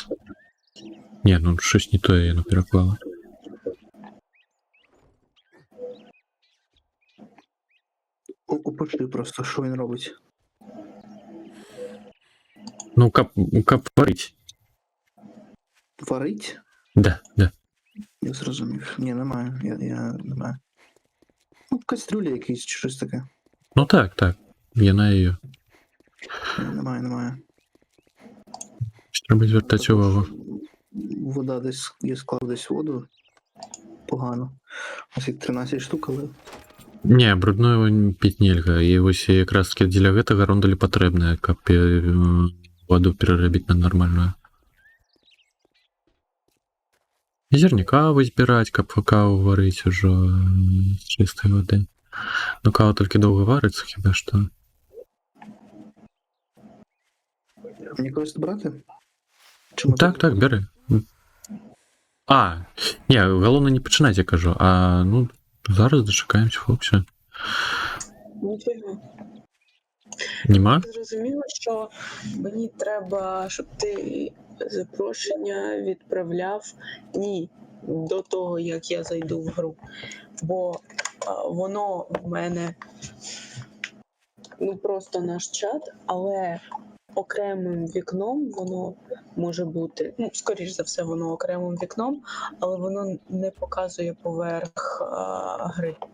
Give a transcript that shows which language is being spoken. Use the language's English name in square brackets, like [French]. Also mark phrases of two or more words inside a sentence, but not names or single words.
[Belarusian] Не, ну щось не тое яно пераклала. [Ukrainian] Опиши просто, що він робить. Ну, кап варить. Варить? Да. Я зрозумів. Ні, немає. Я немає. Ну, кастрюля якийсь чи щось таке. Ну так. Яна її. Немає. Треба звертати увагу. Вода десь, я склав десь воду. Погано. Ось як 13 штук, але... Не, [Belarusian] брудную піць нельга. І вось якраз таки дзеля гэтага рондалі патрэбная, каб воду перарабіць на нармальную. Зерня кавы збіраць, каб каву варыць ужо з чыстай воды. Ну кава толькі доўга варыцца, хіба што. [Ukrainian] Мені когось брати? Чи ми Так, [Belarusian] бяры. А, не, галоўна не пачынаць, я кажу. А, ну, зараз дачакаемся, Фоксі. [Ukrainian] Ніфіга. Нема? Зрозуміло, що мені треба, щоб ти запрошення відправляв до того, як я зайду в гру. Бо воно в мене просто наш чат, але окремим вікном воно може бути, скоріш за все, воно окремим вікном, але воно не показує поверх гри.